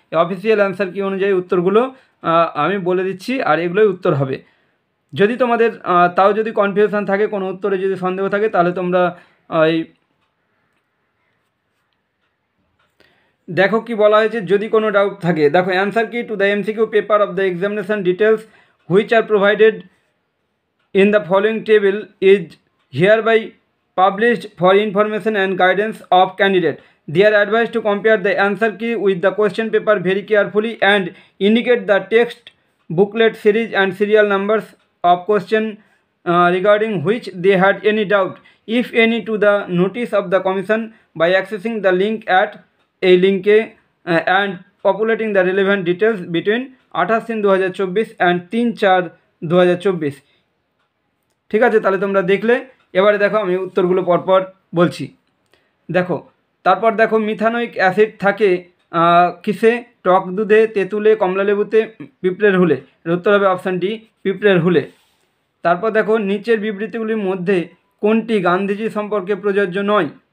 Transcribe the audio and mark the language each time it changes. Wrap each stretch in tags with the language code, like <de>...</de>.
<bn>Official answer কি অনুযায়ী উত্তরগুলো আমি বলে দিচ্ছি, আর এগুলোই উত্তর হবে। যদি তোমাদের তাও যদি কনফিউশন থাকে, কোনো উত্তরে যদি সন্দেহ থাকে, তাহলে তোমরা এই দেখো কি বলা হয়েছে, যদি কোনো ডাউট থাকে। দেখো,</bn> <en>Answer key to the MCQ paper of the examination details which are provided in the following table is hereby published for information and guidance of candidate. They are advised to compare the answer key with the question paper very carefully and indicate the text booklet series and serial numbers of question regarding which they had any doubt, if any, to the notice of the commission by accessing the link at a link and populating the relevant details between 28/3/2024 and 3/4/2024।</en> <bn>ঠিক আছে, তাহলে তোমরা দেখলে। এবারে দেখো, আমি উত্তরগুলো পরপর বলছি। দেখো, তারপর দেখো, মিথানোইক অ্যাসিড থাকে কিসে? টক দুধে, তেঁতুলে, কমলালেবুতে, পিঁপড়ের হুলে। এর উত্তর হবে অপশান ডি, পিঁপড়ের হুলে। তারপর দেখো, নিচের বিবৃতিগুলির মধ্যে কোনটি গান্ধীজি সম্পর্কে প্রযোজ্য নয়?</bn>